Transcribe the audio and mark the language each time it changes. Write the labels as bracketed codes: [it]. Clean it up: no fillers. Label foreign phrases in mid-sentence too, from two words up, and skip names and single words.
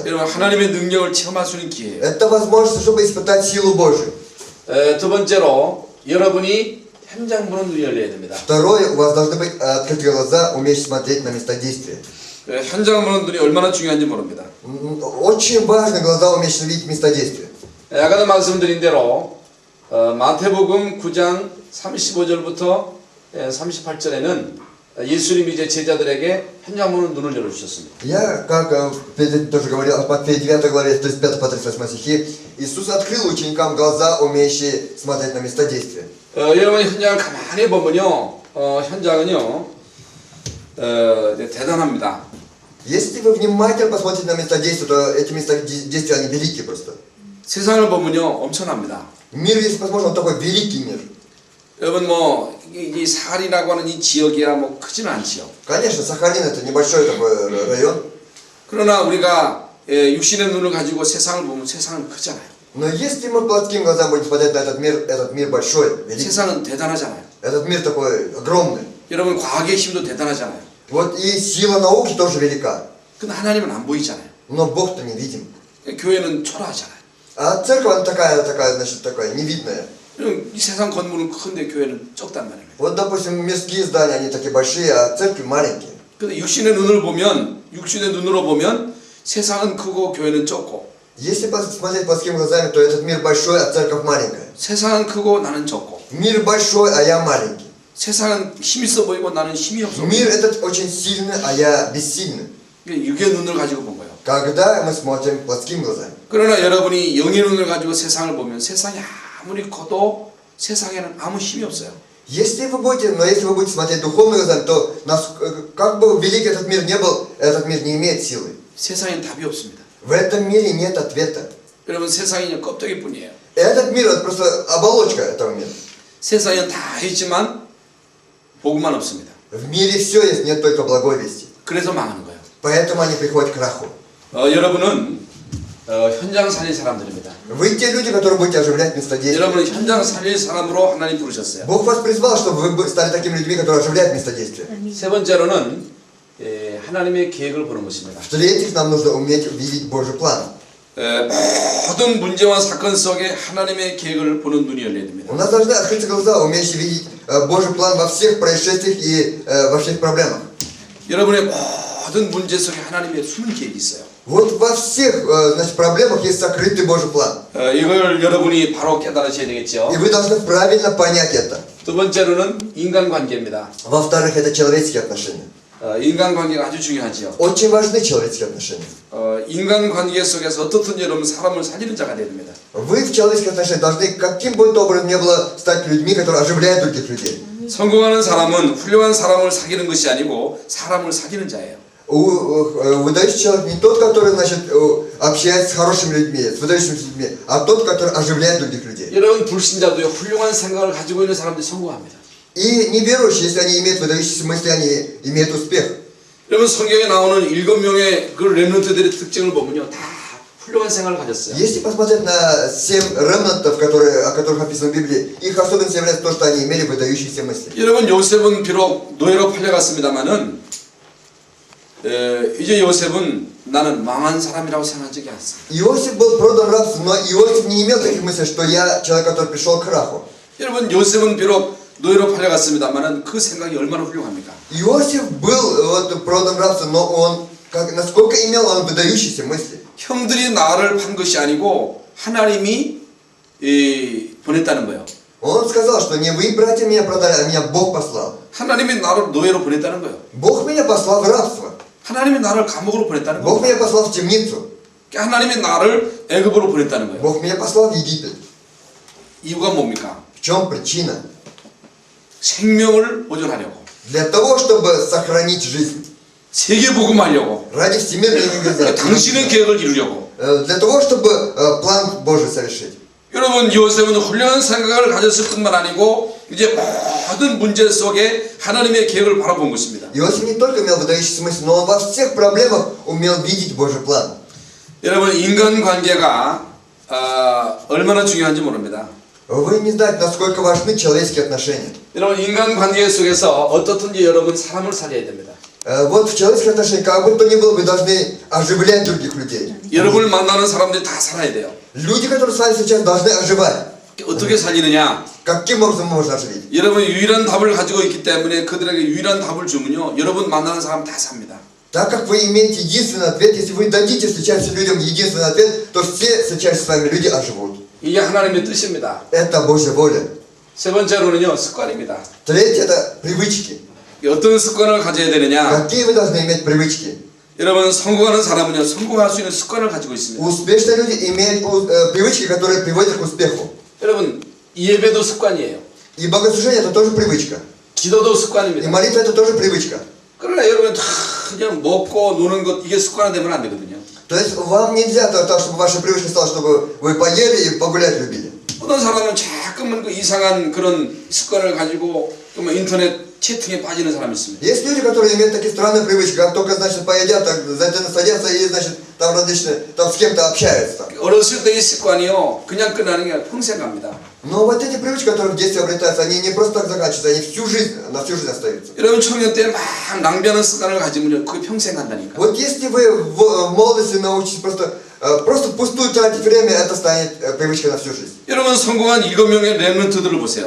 [ko] 여러분 하나님의 능력을 체험할 수 있는 기회예요. [ru] Это возможность, чтобы испытать силу Божию. [ko] 두 번째로 여러분이 현장 보는 눈이 열려야 됩니다. [ru] Второе, у вас должны быть открыты глаза, уметь смотреть на места действия. [ko] 현장 보는 눈이 얼마나 중요한지 모릅니다. [ru] Очень важно глаза уметь видеть места действия. [ko] 아까도 말씀드린 대로 마태복음 9장 35절부터 38절에는 예수님이 이제 제자들에게 현장 보는 눈을 열어주셨습니다. [ru] Я, как тоже говорил, от Матфея 9 главе, 35 по 38 стихи, Иисус открыл ученикам глаза, умеющие смотреть на места действия. [ko] 여러분이 현장을 가만히 보면요, 현장은요, 대단합니다. [ru] Если вы внимательно посмотрите на места действия, то эти места действия, они великие просто. [ko] 세상을 보면요, 엄청납니다. [ru] Мир, если посмотрим, он такой великий мир. [ko] 여러분 이 사할이라고 하는 이 지역이야 뭐 크지는 않지요. [ru] Конечно, Сахалин это небольшой такой район. [ko] 그러나 우리가 육신의 눈을 가지고 세상을 보면 세상은 크잖아요. [ru] Но если мы плотским глазом будем смотреть на этот мир большой, великий. [ko] 세상은 대단하잖아요. [ru] Этот мир такой огромный. [ko] 여러분 과학의 힘도 대단하잖아요. [ru] Вот и сила науки тоже велика. [ko] 근데 하나님은 안 보이잖아요. [ru] Но Бог-то не видим. [ko] 교회는 초라하잖아요. [ru] А церковь она такая, значит, такая невидная. [ko] 이 세상 건물은 큰데 교회는 적단 말이에요. [ru] Вот, допустим, мирские здания, они такие большие, а церкви маленькие. [ko] 근데 육신의 눈으로 보면 세상은 크고 교회는 적고. [ru] Если посмотреть плотскими глазами, то этот мир большой, а церковь маленькая. [ko] 세상은 크고 나는 적고. [ru] Мир большой, а я маленький. [ko] 세상은 힘 있어 보이고 나는 힘이 없어. [ru] Мир этот очень сильный, а я бессильный. [ko] 육의 눈을 가지고 본 거예요. [ru] Когда мы смотрим плотскими глазами. [ko] 그러나 여러분이 영의 눈을 가지고 세상을 보면 세상이 아무리 커도 세상에는 아무 힘이 없어요. [ru] Если вы будете смотреть духовными глазами, то как бы велик этот мир не был, этот мир не имеет силы. [ko] 세상엔 답이 없습니다. [ru] В этом мире нет ответа. [ko] 여러분 세상이 껍데기뿐이에요. [ru] Этот мир это просто оболочка этого мира. [ko] 세상엔 다 있지만 복음만 없습니다. [ru] В мире все есть, нет только благой вести. [ko] 그래서 망하는 거예요. [ru] Поэтому они приходят к краху. [ko] 여러분은 현장 살릴 사람들입니다. [ru] Вы те люди, которые будете оживлять места действия. [ko] 여러분은 현장 살릴 사람으로 하나님 부르셨어요. [ru] Бог вас призвал, чтобы вы стали такими людьми, которые оживляют места действия. [ko] 세 번째로는 하나님의 계획을 보는 것입니다. [ru] В-третьих, нам нужно уметь видеть Божий план. [ko] 모든 문제와 사건 속에 하나님의 계획을 보는 눈이 열려야 됩니다. [ru] У нас должны открыться глаза, уметь видеть Божий план во всех происшествиях и во всех проблемах. [ko] 여러분의 모든 문제 속에 하나님의 숨은 계획이 있어요. [ru] Вот во всех значит, проблемах есть сокрытый Божий план. [ko] 이걸 여러분이 바로 깨달으셔야 되겠죠. [ru] И вы должны правильно понять это. [ko] 두 번째로는 인간관계입니다. [ru] Во-вторых, это человеческие отношения. [ko] 인간관계가 아주 중요하지요. [ru] Очень важны человеческие отношения. [ko] 인간관계 속에서 어떻든 여러분 사람을 살리는 자가 되야 됩니다. [ru] Вы в человеческих отношениях должны каким бы то образом ни было стать людьми, которые оживляют других людей. [ko] 성공하는 사람은 훌륭한 사람을 사귀는 것이 아니고 사람을 사귀는 자예요. [ru] Выдающий человек не тот, который значит, общается с хорошими людьми, с выдающимися людьми, а тот, который оживляет других людей. [ko] 여러분 불신자도요 훌륭한 생각을 가지고 있는 사람들이 성공합니다. [ru] И неверующие, если они имеют выдающиеся мысли, они имеют успех. [ko] 여러분 성경에 나오는 7명의 그 렘넌트들의 특징을 보면요 다 훌륭한 생각을 가졌어요. [ru] Если посмотреть на 7 ремнантов, о которых описано в Библии, их особенностью является то, что они имели выдающиеся мысли. [ko] 여러분 요셉은 비록 노예로 팔려갔습니다만은 이제 요셉은 나는 망한 사람이라고 생각한 적이 않습니다. [ru] Иосиф был продан в рабство, но Иосиф не имел таких мыслей, что я человек, который пришел к краху. [ko] 여러분 요셉은 비록 노예로 팔려갔습니다만은 그 생각이 얼마나 훌륭합니까? [ru] Иосиф был вот продан в рабство, но он, насколько имел он выдающиеся мысли. [ko] 형들이 나를 판 것이 아니고 하나님이 보냈다는 거예요. [ru] Он сказал, что не вы, братья, меня продали, а меня Бог послал. [ko] 하나님이 나를 노예로 보냈다는 거예요. [ru] Бог меня послал в рабство. [ko] 하나님이 나를 감옥으로 보냈다는 [ru] Бог [ko] 거예요. [ru] меня послал в темницу. [ko] 하나님이 나를 애굽으로 보냈다는 거예요. [ru] Бог меня послал в Египет. [ko] 이유가 뭡니까? [ru] В чем причина? [ko] 생명을 보존하려고, [ru] Для того, чтобы сохранить жизнь. [ko] 세계 복음하려고, [ru] Ради всемирной [ko] 당신의 [ru] евангелизации. [ko] 계획을 이루려고. [ru] Для того, чтобы план Божий совершить. [ko] 여러분 요셉은 훌륭한 생각을 가졌을 뿐만 아니고 이제 모든 문제 속에 하나님의 계획을 바라본 것입니다. [ru] Иосиф не только имел выдающийся мысль, но он во всех проблемах умел видеть Божий план. [ko] 여러분 인간관계가 얼마나 중요한지 모릅니다. [ru] Вы не знаете, насколько важны человеческие отношения. [ko] 여러분 인간관계 속에서 어떻든지 여러분 사람을 살려야 됩니다. [ru] Вот в человеческих отношениях, как бы то ни было, вы должны оживлять других людей. [ko] 여러분을 만나는 사람들이 다 살아야 돼요. [ru] Люди, которые с вами сейчас, должны оживать. [ko] 어떻게 살리느냐? [ru] Каким образом можно оживить? [ko] 여러분 유일한 답을 가지고 있기 때문에 그들에게 유일한 답을 주면요 여러분 만나는 사람 다 삽니다. [ru] Так как вы имеете единственный ответ, если вы дадите встречающим людям единственный ответ, то все встречающиеся с вами люди оживут. [ko] 이게 하나님의 뜻입니다. [ru] Это Божья воля. [ko] 세 번째로는요 습관입니다. [ru] Третье – это привычки. [ko] 어떤 습관을 가져야 되느냐? [ru] Какие вы должны иметь привычки? [ko] 여러분 성공하는 사람은요 성공할 수 있는 습관을 가지고 있습니다. [ru] Успешные люди имеют привычки, которые приводят к успеху. [ko] 여러분 예배도 습관이에요. [ru] И богослужение – это тоже привычка. [ko] 기도도 [ru] И [ko] 습관입니다. [ru] молитва – это тоже привычка. [ko] 그러나 여러분 다 그냥 먹고 노는 것 이게 습관화되면 안 되거든요. [ru] То есть вам нельзя так, чтобы ваша привычка стала, чтобы вы поели и погулять любили. [ko] 어떤 사람은 자꾸만 그 이상한 그런 습관을 가지고 뭐 인터넷 채팅에 빠지는 사람이 있습니다. [ru] Есть люди, которые имеют такие странные привычки, как только, значит, поедят, так садятся и, значит, там различные, там с кем-то общаются. [ko] 어렸을 때의 습관이요 그냥 끝나는 게 아니라 평생 갑니다. [ru] Но вот эти привычки, которые в детстве обретаются, они не просто так заканчиваются, они всю жизнь, на всю жизнь остаются. [ko] 여러분 청년 때 막 낭비하는 습관을 가지면 그게 평생 간다니까. [ru] Вот если вы в молодости научитесь просто впустую тратить время, это станет привычкой на всю жизнь. [ko] 여러분 성공한 7명의 렘넌트들을 보세요.